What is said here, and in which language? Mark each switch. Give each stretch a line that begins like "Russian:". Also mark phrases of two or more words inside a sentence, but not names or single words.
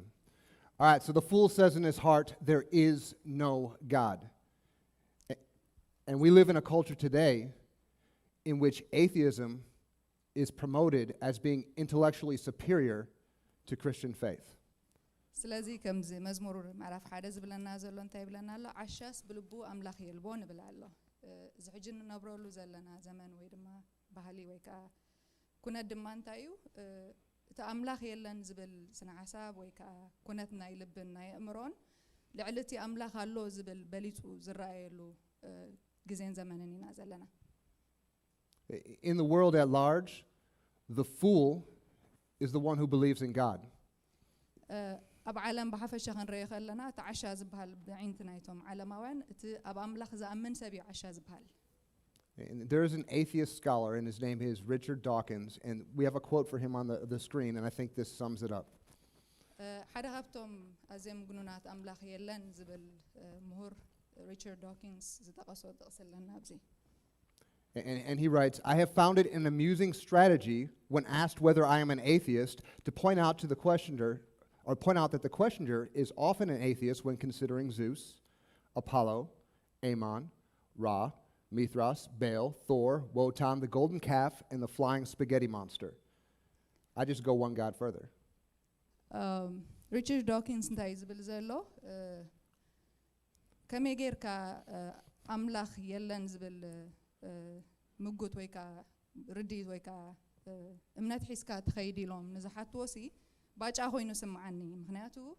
English: All right, so the fool says in his heart, there is no God. And we live in a culture today in which atheism is promoted as being intellectually superior to Christian faith.
Tigrinya: ስለዚህ ከምዚ መዝሙር ምዕራፍ 1 ዝብለና ዘሎ እንታይ ይብለና ኣሎ ዓሻስ ብልቡ ኣምላኽ የልቦ ንብል ኣሎ እዚ ሕጂ ንነብረሉ ዘለና ዘመን ወይ ድማ ባህሊ ወይ ከዓ ኩነት ድማ እንታይ እዩ እቲ ኣምላኽ የለን ዝብል ስነ ሓሳብ ወይ ከዓ ኩነት ናይ ልብን ናይ ኣእምሮን ልዕሊ እቲ ኣምላኽ ኣሎ ዝብል በሊፁ ዝረኣየሉ ግዜን ዘመንን ኢና ዘለና.
English: In the world at large, the fool is the one who believes in God.
Tigrinya: ኣብ ዓለም ብሓፈሻ ክንሪኦ ከለና እቲ ዓሻ ዝበሃል ብዒንትናይቶም ዓለማውያን እቲ ኣብ ኣምላኽ ዝኣምን ሰብ እዩ ዓሻ ዝበሃል.
English: And there is an atheist scholar, and his name is Richard Dawkins, and we have a quote for him on the screen, and I think this sums it up.
Tigrinya: ሓደ ካብቶም ኣዝዮም ግኑናት ኣምላኽ የለን ዝብል ምሁር ሪቻርድ ዶኪንስ ዝጠቐሶ ጥቕስ ኣለና ኣብዚ
English: And he writes, I have found it an amusing strategy when asked whether I am an atheist to point out to the questioner, or point out that the questioner is often an atheist when considering Zeus, Apollo, Ammon, Ra, Mithras, Baal, Thor, Wotan, the golden calf, and the flying spaghetti monster. I just go one God further.
Tigrinya: ሪቻርድ ዶኪንስ እንታይ ዝብል ዘሎ ከመይ ጌርካ ኣምላኽ የለን ዝብል ምጉት ወይ ከዓ ርዲት ወይ ከዓ እምነት ሒዝካ ትኸይድ ኢሎም ንዝሓትዎ ሲ ባጫ ኮይኑ ስምዓኒ ምክንያቱ